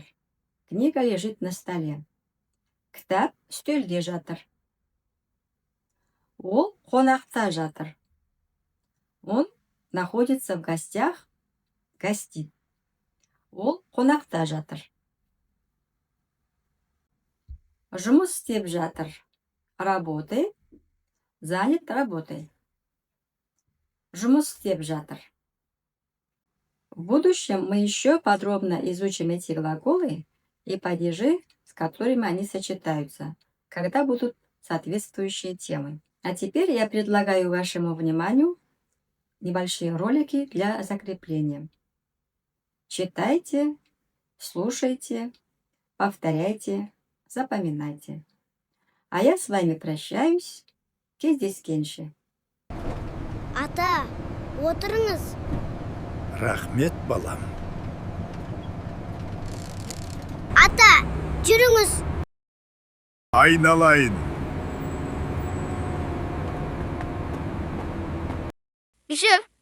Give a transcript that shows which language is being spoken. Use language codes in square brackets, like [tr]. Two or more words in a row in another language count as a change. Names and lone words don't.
[ru] Книга лежит на столе. [kk] Кітап үстелде жатыр. Ол қонақта жатыр. [ru] Он находится в гостях, гостит. [kk] Ол қонақта жатыр. Жұмыс істеп жатыр. [ru] Работай. Занят работой. [kk] Жұмыс істеп жатыр. [ru] В будущем мы еще подробно изучим эти глаголы и падежи, с которыми они сочетаются, когда будут соответствующие темы. А теперь я предлагаю вашему вниманию небольшие ролики для закрепления. Читайте, слушайте, повторяйте, запоминайте. А я с вами прощаюсь. [kk] Кездескенше. Ата, отырыңыз. Рахмет, балам. Ата, жүріңіз. Айналайын. Жүр.